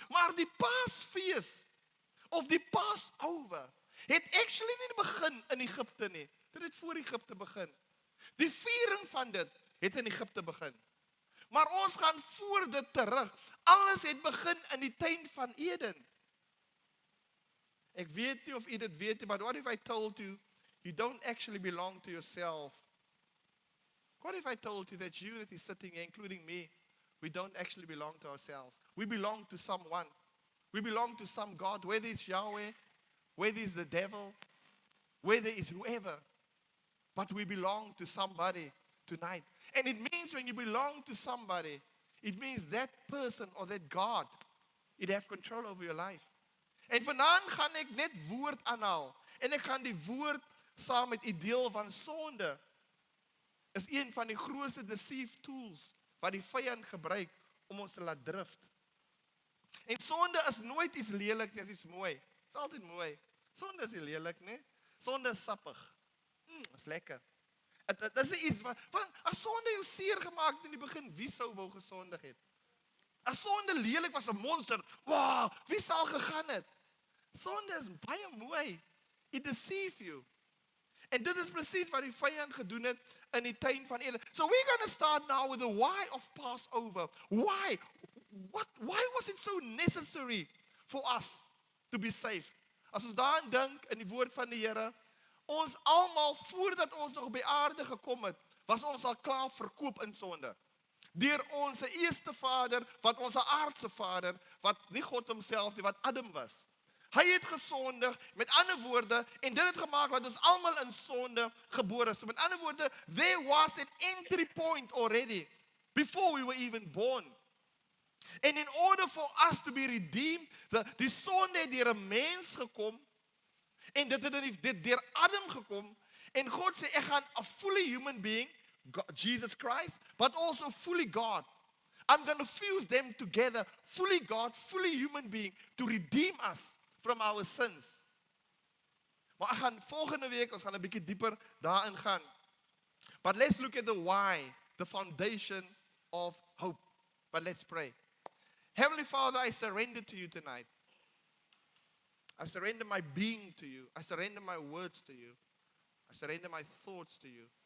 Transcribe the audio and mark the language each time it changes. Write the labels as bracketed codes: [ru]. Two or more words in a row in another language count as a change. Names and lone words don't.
[af] Maar die Paasfees, of die Passover, het actually nie begin in Egipte nie. Dit het voor Egipte begin. Die viering van dit het in Egipte begin. Maar ons gaan voor dit terug. Alles het begin in die tuin van Eden. Ek weet nie of u dit weet nie, [en] but what if I told you, you don't actually belong to yourself? What if I told you that you that is sitting here, including me, we don't actually belong to ourselves. We belong to someone. We belong to some God, whether it's Yahweh, whether it's the devil, whether it's whoever. But we belong to somebody tonight. And it means when you belong to somebody, it means that person or that God, it have control over your life. [af] En vanaand gaan ek net woord aanhaal. En ek gaan die woord saam met u deel van sonde. Is een van die grootste [en] deceive tools [af] wat die vyand gebruik om ons te laat drift. En sonde is nooit iets lelik, dit is iets mooi. Het is altyd mooi. Sonde is nie lelik, nie? Sonde is sappig. Is lekker. Dit is iets van as sonde jou seer gemaak het in die begin, wie sou wou gesondig het? As sonde lelik was 'n monster, wow, wie sal gegaan het? Sonde is baie mooi. [en] It deceive you. [af] En dit is presies wat die vyand gedoen het in die tuin van Eden. [en] So we're going to start now with the why of Passover. Why? Why was it so necessary for us to be safe? [af] As ons daaraan dink in die woord van die Here, ons almal voordat ons nog op die aarde gekom het, was ons al klaar verkoop in sonde. Deur ons eerste vader, wat ons aardse vader, wat nie God homself nie, wat Adam was. Hy het gesondig, met ander woorde, en dit het gemaak dat ons almal in sonde gebore is. So met ander woorde, [en] there was an entry point already, before we were even born. And in order for us to be redeemed, [af] die sonde het deur 'n mens gekom, en dit het deur Adam gekom, en God sê, ek gaan [en] a fully human being, God, Jesus Christ, but also fully God. I'm going to fuse them together, fully God, fully human being, to redeem us from our sins. [af] Maar ek gaan volgende week, ons gaan 'n bietjie dieper daarin gaan. [en] But let's look at the why, the foundation of hope. But let's pray. Heavenly Father, I surrender to you tonight. I surrender my being to you. I surrender my words to you. I surrender my thoughts to you.